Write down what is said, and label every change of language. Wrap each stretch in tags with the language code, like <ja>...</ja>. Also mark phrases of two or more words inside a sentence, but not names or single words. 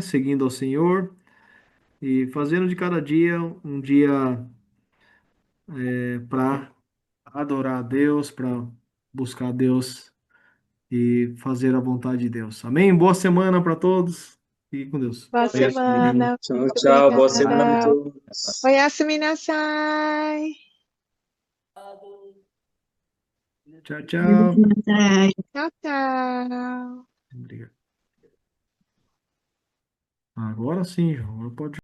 <pt>Seguindo ao Senhor e fazendo de cada dia um dia para adorar a Deus, para buscar a Deus e fazer a vontade de Deus. Amém? Boa semana para todos e com Deus. Boa semana. Tchau, tchau. Boa semana a</pt> <ja>オヤ</ja> <pt>todos.</pt> <ja>おやすみなさい。</ja> <pt>Tchau, tchau. Tchau, tchau. Obrigado. Agora sim, João. Agora pode</pt>